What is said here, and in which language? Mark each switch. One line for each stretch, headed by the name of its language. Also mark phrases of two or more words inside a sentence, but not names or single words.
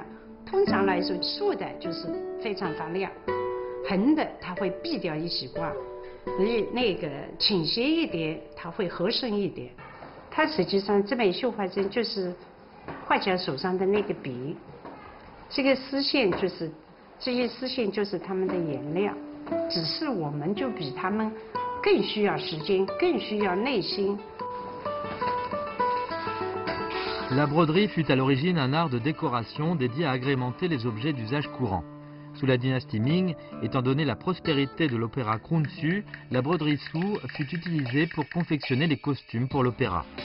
Chinese: 通常来说，竖的就是非常发亮，横的它会避掉一些光，那个倾斜一点，它会合身一点。它实际上这本绣花针就是画家手上的那个笔。这个丝线就是这些丝线就是他们的颜料，只是我们就比他们更需要时间，更需要耐心。
French: La broderie fut à l'origine un art de décoration dédié à agrémenter les objets d'usage courant. Sous la dynastie Ming, étant donné la prospérité de l'opéra Krunsu, la broderie Su fut utilisée pour confectionner les costumes pour l'opéra.